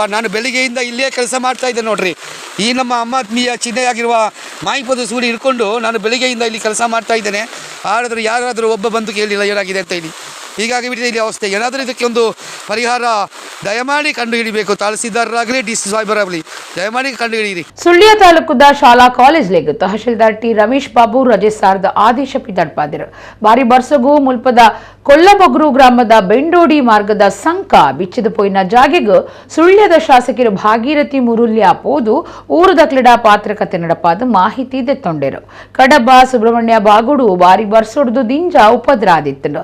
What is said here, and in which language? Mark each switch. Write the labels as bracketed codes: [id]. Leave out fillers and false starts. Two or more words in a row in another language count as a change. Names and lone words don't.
[kn] ನಾನು ಬೆಳಿಗ್ಗೆಯಿಂದ ಇಲ್ಲೇ ಕೆಲಸ ಮಾಡ್ತಾಯಿದ್ದೆ ನೋಡ್ರಿ. ಈ ನಮ್ಮ ಆತ್ಮೀಯ ಚಿಹ್ನೆಯಾಗಿರುವ ಮಾಯಿಪದ ಸೂಡಿ ಹಿಡ್ಕೊಂಡು ನಾನು ಬೆಳಿಗ್ಗೆಯಿಂದ ಇಲ್ಲಿ ಕೆಲಸ ಮಾಡ್ತಾಯಿದ್ದೇನೆ. ಆದರೂ ಯಾರಾದರೂ ಒಬ್ಬ ಬಂದು ಕೇಳಿಲ್ಲ ಏನಾಗಿದೆ ಅಂತ ಹೇಳಿ. ಹೀಗಾಗಿ ಬಿಟ್ಟಿದೆ ಇಲ್ಲಿ ಅವಸ್ಥೆ. ಏನಾದರೂ ಇದಕ್ಕೆ ಒಂದು ಪರಿಹಾರ ದಯಮಾಡಿ ಕಂಡುಹಿಡಿಬೇಕು. ತಹಸೀಲ್ದಾರರಾಗಲಿ, ಡಿ ಸಿ ಸಾಹೇಬರಾಗಲಿ, ದಯಮಾಡಿ ಕಂಡುಹಿಡಿಯಿರಿ. [tcy] ಸುಳ್ಯ ತಾಲೂಕುದ ಶಾಲಾ ಕಾಲೇಜ್ಲೆಗ್ ತಹಶೀಲ್ದಾರ್ ಟಿ ರಮೇಶ್ ಬಾಬು ರಜೆ ಸಾರದ ಆದೇಶ ಪಿದಡ್ಪಾದಿರು. ಬಾರಿ ಬರ್ಸಗು ಮುಲ್ಪದ ಕೊಲ್ಲಬೊಗ್ರು ಗ್ರಾಮದ ಬೆಂಡೋಡಿ ಮಾರ್ಗದ ಸಂಕ ಬಿಚ್ಚಿದ ಪೋಯಿನ ಜಾಗೆಗ್ ಸುಳ್ಯದ ಶಾಸಕರು ಭಾಗೀರಥಿ ಮುರುಲ್ಯ ಪೋದು ಊರದ ಕ್ರೀಡಾ ಪಾತ್ರಕತೆ ನಡಪಾದ ಮಾಹಿತಿ ದೆತ್ತೊಂಡೆರು. ಕಡಬ ಸುಬ್ರಹ್ಮಣ್ಯ ಬಾಗುಡು ಬಾರಿ ಬರ್ಸೊಡ್ದು ದಿಂಜ ಉಪದ್ರ ಆದಿತ್ತು.